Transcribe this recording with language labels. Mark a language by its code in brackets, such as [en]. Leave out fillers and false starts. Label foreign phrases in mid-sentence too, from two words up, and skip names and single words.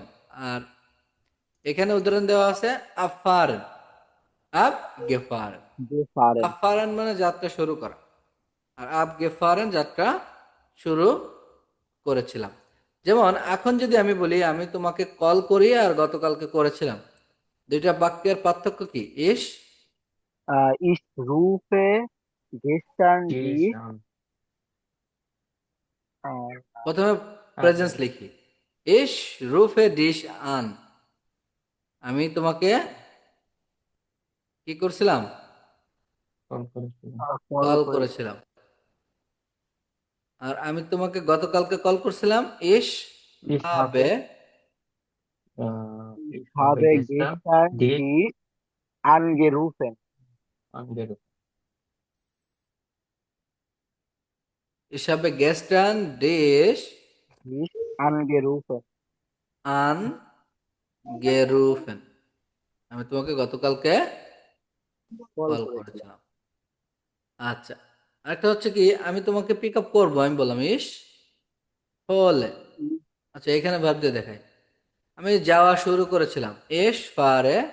[bn] আর এখানে উদাহরণ দেওয়া আছে আফারেন, [de] ab gefahren. [bn] Gefahren, আফারেন মানে যাত্রা শুরু করা, আর আব গেফারেন যাত্রা শুরু করেছিলাম। যেমন এখন যদি আমি বলি আমি তোমাকে কল করি আর গতকালকে করেছিলাম, দুইটা বাক্যের পার্থক্য কি? ইস [de] ich rufe gestern [bn] ডিস [de] dich, [bn] অন প্রথমে প্রেজেন্স লিখি, [de] Ich rufe dich an, [bn] আমি তোমাকে কি করছিলাম? কল করেছিলাম call কল করেছে। করেছিলাম। আর আমি তোমাকে গতকালকে কল করছিলাম, ইস [de] Ich habe [bn] হবে Ich [de] Ich habe [bn] habe গেস্টার gestern ডিস [de] dich angerufen, [bn] আনগেরু হিসাবে [de] gestern dich dich angerufen, [bn] আন গেরুফেন, আমি তোমাকে গতকালকে call কল করেছিলাম। করেছিলাম। আচ্ছা, আরেকটা হচ্ছে কি, আমি তোমাকে পিক আপ করবো, আমি বললাম [de] Ich hole. [bn] আচ্ছা, এখানে ভাব দিয়ে দেখাই, আমি যাওয়া শুরু করেছিলাম, এস পারে